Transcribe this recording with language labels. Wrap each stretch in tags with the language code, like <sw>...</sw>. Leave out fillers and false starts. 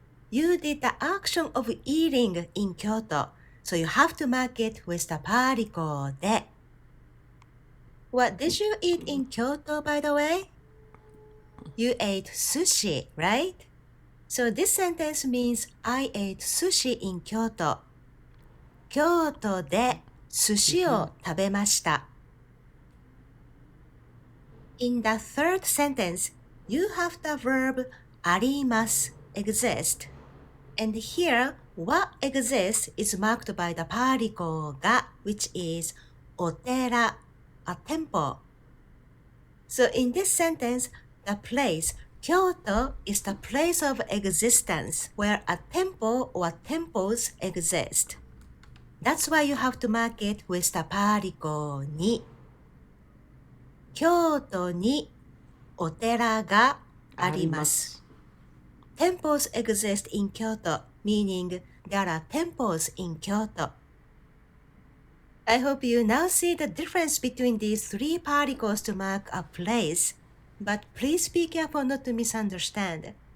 <en>You did the action of eating in Kyoto, so you have to mark it with the particle で。 What did you eat in Kyoto, by the way? You ate sushi, right? So this sentence means I ate sushi in Kyoto.</en> <ja>京都で寿司を食べました。</ja> <en>In the third sentence, you have the verb あります exist. And here, what exists is marked by the particle が which is お寺 a temple. So in this sentence, the place Kyoto is the place of existence where a temple or temples exist. That's why you have to mark it with the particle に。</en> <ja>京都にお寺があります。</ja> <en>Temples exist in Kyoto, meaning there are temples in Kyoto. I hope you now see the difference between these three particles to mark a place, but please be careful not to misunderstand.</en>